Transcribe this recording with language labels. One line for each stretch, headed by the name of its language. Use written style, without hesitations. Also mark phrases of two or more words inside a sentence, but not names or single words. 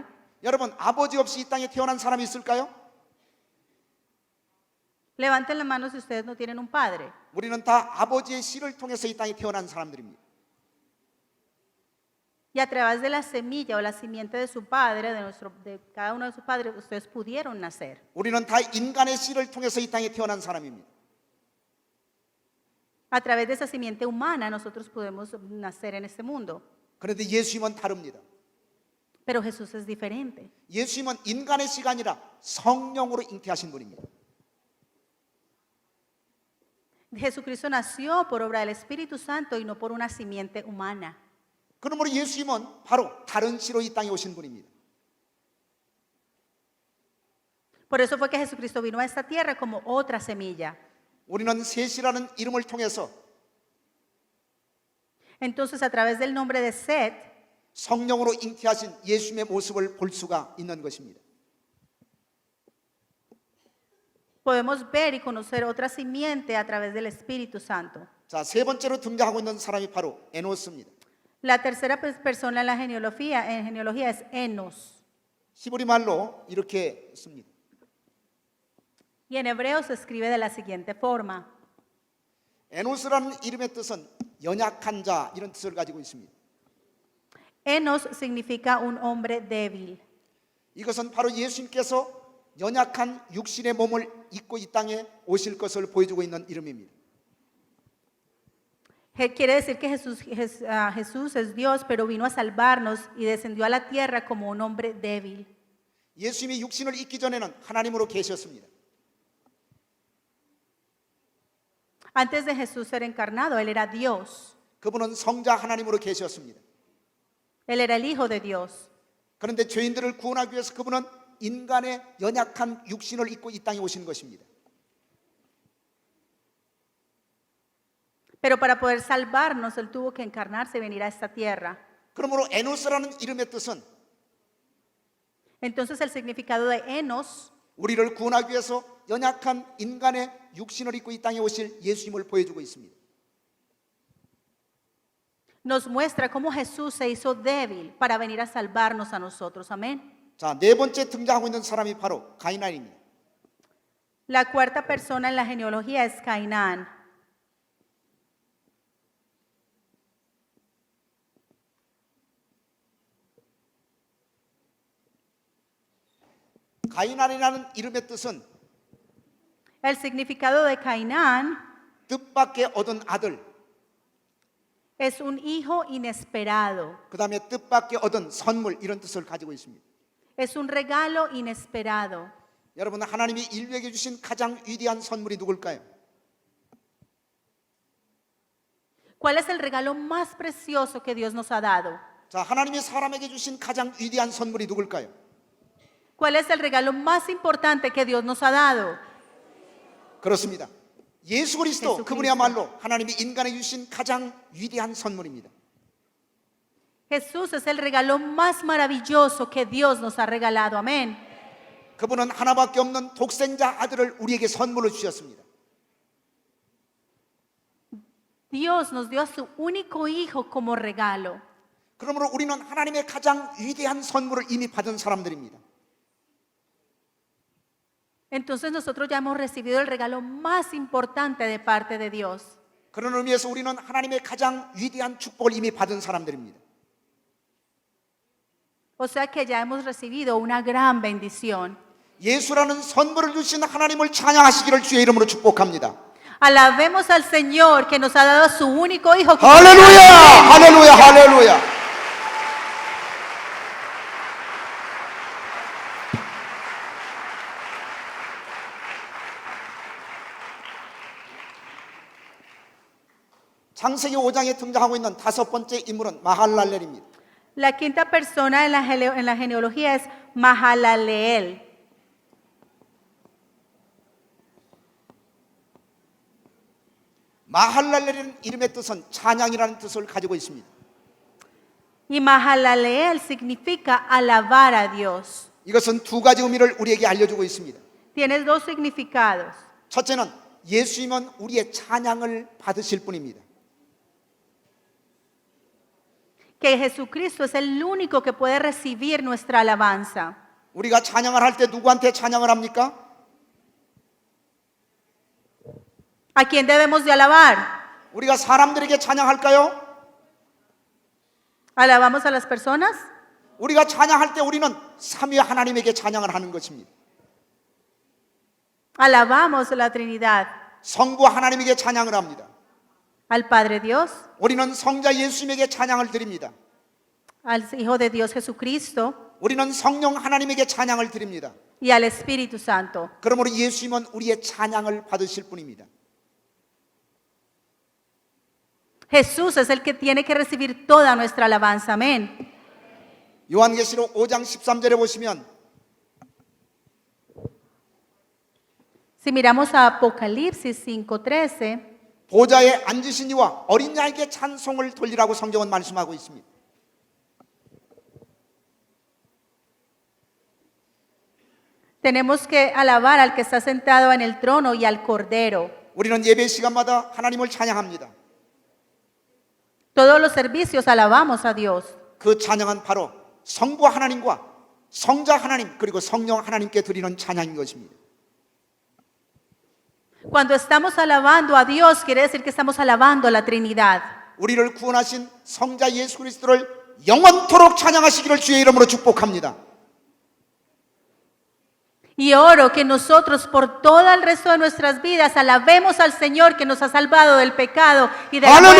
Korean: 여러분, 아버지 없이 이 땅에 태어난 사람이 있을까요?
Spanish: Levanten la mano si ustedes no tienen un padre.
Korean: 우리는 다 아버지의 씨를 통해서 이 땅에 태어난 사람들입니다.
Spanish: Y a través de la semilla o la simiente de su padre, de cada uno de sus padres, ustedes pudieron nacer.
Korean: 우리는 다 인간의 씨를 통해서 이 땅에 태어난 사람입니다.
Spanish: A través de esa simiente humana nosotros podemos nacer en este mundo.
Korean: 그런데 예수님은 다릅니다.
Spanish: Pero Jesús es diferente.
Korean: 예수님은 인간의 씨가 아니라 성령으로 잉태하신 분입니다.
Spanish: Jesucristo nació por obra del Espíritu Santo y no por una simiente humana.
Korean: 그러므로 예수님은 바로 다른 씨로 이 땅에 오신 분입니다.
Spanish: Por eso fue que Jesucristo vino a esta tierra como otra semilla.
Korean: 우리는 셋이라는 이름을 통해서
Spanish: Entonces, a través del nombre de Set,
Korean: 성령으로 잉태하신 예수님의 모습을 볼 수가 있는 것입니다.
Spanish: podemos ver y conocer otra simiente a través del Espíritu Santo.
Korean: 자, 세 번째로 등장하고 있는 사람이 바로 에노스입니다.
Spanish: La tercera persona en la genealogía es Enos.
Korean: 히브리 말로 이렇게 씁니다.
Spanish: Y en hebreo se escribe de la siguiente forma.
Korean: 에노스라는 이름의 뜻은 연약한 자 이런 뜻을 가지고 있습니다.
Spanish: Enos significa un hombre débil.
Korean: 이것은 바로 예수님께서 연약한 육신의 몸을 입고 이 땅에 오실 것을 보여주고 있는 이름입니다.
Spanish: Quiere decir que Jesús es Dios, pero vino a salvarnos y descendió a la tierra como un hombre débil.
Korean: 예수님이 육신을 입기 전에는 하나님으로 계셨습니다.
Spanish: Antes de Jesús ser encarnado, Él era Dios.
Korean: 그분은 성자 하나님으로 계셨습니다.
Spanish: Él era el Hijo de Dios.
Korean: 그런데 죄인들을 구원하기 위해서 그분은 인간의 연약한 육신을 입고 이 땅에 오신 것입니다.
Spanish: Pero para poder salvarnos, Él tuvo que encarnarse y venir a esta tierra.
Korean: 그러므로 에노스라는 이름의 뜻은
Spanish: Entonces el significado de Enos
Korean: 우리를 구원하기 위해서 연약한 인간의 육신을 입고 이 땅에 오실 예수님을 보여주고 있습니다.
Spanish: nos muestra cómo Jesús se hizo débil para venir a salvarnos a nosotros. Amén.
Korean: 자, 네 번째 등장하고 있는 사람이 바로 가이난입니다.
Spanish: La cuarta persona en la genealogía es Cainán.
Korean: 가이난이라는 이름의 뜻은
Spanish: El significado de Cainán
Korean: 뜻밖의 얻은 아들,
Spanish: es un hijo inesperado.
Korean: 그 다음에 뜻밖의 얻은 선물 이런 뜻을 가지고 있습니다.
Spanish: Es un regalo inesperado.
Korean: 여러분, 하나님이 인류에게 주신 가장 위대한 선물이 누굴까요?
Spanish: ¿Cuál es el regalo más precioso que Dios nos ha dado?
Korean: 자, 하나님이 사람에게 주신 가장 위대한 선물이 누굴까요?
Spanish: ¿Cuál es el regalo más importante que Dios nos ha dado?
Korean: 그렇습니다. 예수 그리스도, 예수 그분이야말로 하나님이 인간에게 주신 가장 위대한 선물입니다.
Spanish: Jesús es el regalo más maravilloso que Dios nos ha regalado. Amén.
Korean: 그분은 하나밖에 없는 독생자 아들을 우리에게 선물로 주셨습니다.
Spanish: Dios nos dio a su único hijo como regalo.
Korean: 그러므로 우리는 하나님의 가장 위대한 선물을 이미 받은 사람들입니다.
Spanish: Entonces nosotros ya hemos recibido el regalo más importante de parte de Dios.
Korean: 그런 의미에서 우리는 하나님의 가장 위대한 축복을 이미 받은 사람들입니다.
Spanish: O sea que ya hemos recibido una gran bendición.
Korean: 예수라는 선물을 주신 하나님을 찬양하시기를 주의 이름으로 축복합니다.
Spanish: Alabemos al Señor que nos ha dado a su único hijo.
Korean: 할렐루야! 할렐루야! 할렐루야! 창세기 5장에 등장하고 있는 다섯 번째 인물은 마할랄렐입니다.
Spanish: La quinta persona en la genealogía es Mahalaleel.
Korean: 마할랄렐이라는 이름의 뜻은 찬양이라는 뜻을 가지고 있습니다.
Spanish: Y Mahalaleel significa alabar a Dios.
Korean: 이것은 두 가지 의미를 우리에게 알려주고 있습니다.
Spanish: Tiene dos significados.
Korean: 첫째는 예수님은 우리의 찬양을 받으실 분입니다.
Spanish: Que Jesucristo es el único que puede recibir nuestra alabanza.
Korean: 우리가 찬양을 할 때 누구한테 찬양을 합니까?
Spanish: ¿A quién debemos de alabar?
Korean: 우리가 사람들에게 찬양할까요?
Spanish: ¿Alabamos a las personas?
Korean: 우리가 찬양할 때 우리는 삼위 하나님에게 찬양을 하는 것입니다.
Spanish: Alabamos a la Trinidad.
Korean: 성부 하나님에게 찬양을 합니다.
Spanish: al Padre Dios,
Korean: 우리는 성자 예수님에게 찬양을 드립니다.
Spanish: al Hijo de Dios Jesucristo
Korean: 우리는 성령 하나님에게 찬양을 드립니다.
Spanish: y al Espíritu Santo.
Korean: 그러므로 예수님은 우리의 찬양을 받으실 분입니다.
Spanish: Jesús es el que tiene que recibir toda nuestra alabanza. Amén.
Korean: 요한계시록 5장 13절에 보시면
Spanish: Si miramos a Apocalipsis 5:13,
Korean: 보좌에 앉으신 이와 어린 양에게 찬송을 돌리라고 성경은 말씀하고 있습니다.
Spanish: tenemos que alabar al que está sentado en el trono y al Cordero.
Korean: 우리는 예배 시간마다 하나님을 찬양합니다.
Spanish: Todos los servicios alabamos a Dios.
Korean: 그 찬양은 바로 성부 하나님과 성자 하나님 그리고 성령 하나님께 드리는 찬양인 것입니다.
Spanish: Cuando estamos alabando a Dios, quiere decir que estamos alabando a la Trinidad.
Korean: 우리를 구원하신 성자 예수 그리스도를 영원토록 찬양하시기를 주의 이름으로 축복합니다.
Spanish: Y oro que nosotros por todo el resto de nuestras vidas alabemos al Señor que nos ha salvado del pecado y de la muerte.